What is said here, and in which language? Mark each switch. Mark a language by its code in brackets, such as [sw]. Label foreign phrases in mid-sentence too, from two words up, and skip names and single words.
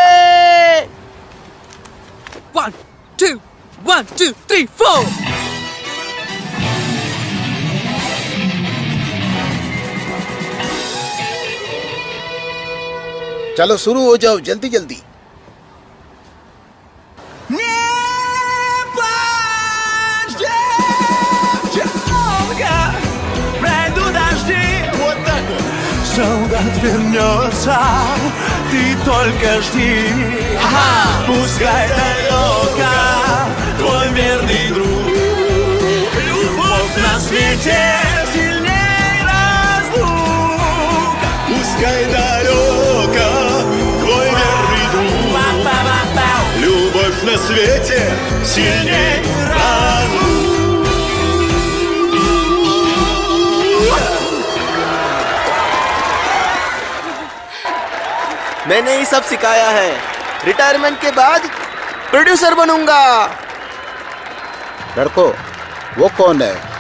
[hi] 1 2 1 2 3 4। चलो शुरू हो जाओ, जल्दी जल्दी। [ru] Солдат вернется, ты только жди. Пускай далеко твой верный друг. Любовь на свете сильней разлук. Пускай далеко твой верный друг. Любовь на свете сильней разлук. [hi] मैंने ये सब सिखाया है। रिटायरमेंट के बाद प्रोड्यूसर बनूंगा। लड़कों, वो कौन है?